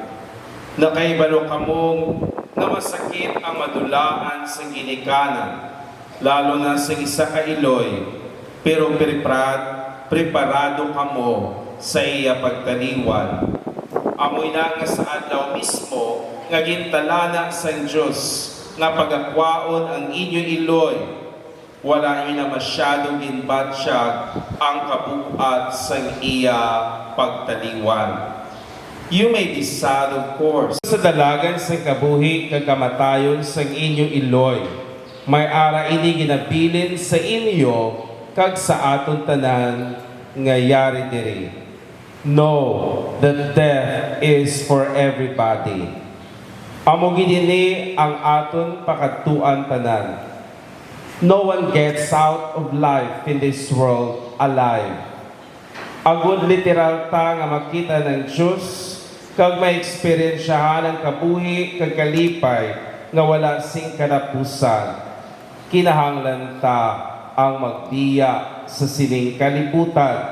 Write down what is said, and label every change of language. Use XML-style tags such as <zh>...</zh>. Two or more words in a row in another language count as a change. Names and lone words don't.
<hil>Nakaibalo kamong na masakit ang madulaan sa ginikanan, lalo na sa isa ka Iloy, pero preparado kamo sa iya pagtaliwan. Amoy na nga sa adlaw mismo, nga gintalana sa Diyos, nga pagakwaon ang inyo Iloy, wala nyo na masyadong ginbatsyag ang kabuat sa iya pagtaliwan.</hil> <en>You may be sad, of course.</en> <hil>Sa dalagan sa kabuhi, kagamatayon sa inyo Iloy, may ara ini ginabilin sa inyo, kag sa aton tanan, nga yari diri.</hil> <en>Know that death is for everybody.</en> <hil>Amo gidini ang aton pakatuan tanan.</hil> <en>No one gets out of life in this world alive.</en> <hil>Agud literal ta nga makita ng Diyos, kag may eksperyensyahan ang kabuhi kag kalipay nga wala sing kanapusan. Kinahanglan ta ang magbiya sa sining kalibutan.</hil>